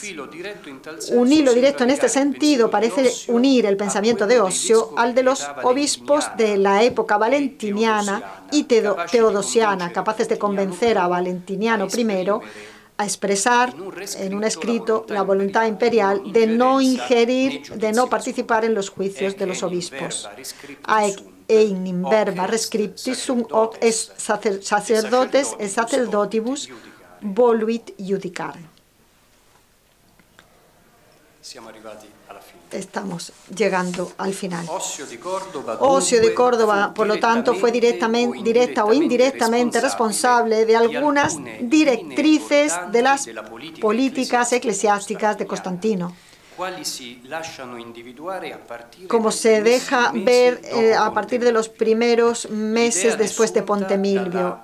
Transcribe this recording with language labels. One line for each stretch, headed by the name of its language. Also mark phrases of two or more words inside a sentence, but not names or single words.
Spanish: Un hilo directo en este sentido parece unir el pensamiento de Osio al de los obispos de la época valentiniana y teodosiana, capaces de convencer a Valentiniano I a expresar en un escrito la voluntad imperial de no ingerir, de no participar en los juicios de los obispos.
Latin: Ein in verba rescriptis sum hoc es sacerdotes et sacerdotibus voluit judicare.
Spanish: Estamos llegando al final. Ocio de Córdoba, por lo tanto, fue directa o indirectamente responsable de algunas directrices de las políticas eclesiásticas de Constantino, como se deja ver a partir de los primeros meses después de Puente Milvio.